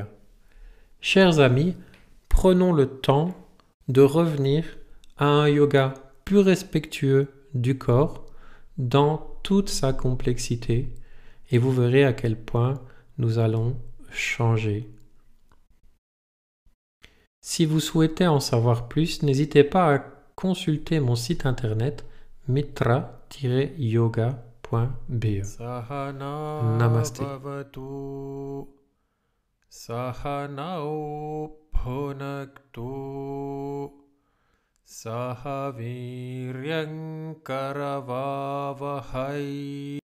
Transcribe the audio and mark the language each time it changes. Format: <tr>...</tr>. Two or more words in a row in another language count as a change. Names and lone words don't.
<fr>Chers amis, prenons le temps de revenir à un yoga plus respectueux du corps dans toute sa complexité et vous verrez à quel point nous allons changer. Si vous souhaitez en savoir plus, n'hésitez pas à consulter mon site internet mitra-yoga.be. Namaste.</fr> <sa>Sahanao bhunaktu Sahaviryam karavavahai</sa>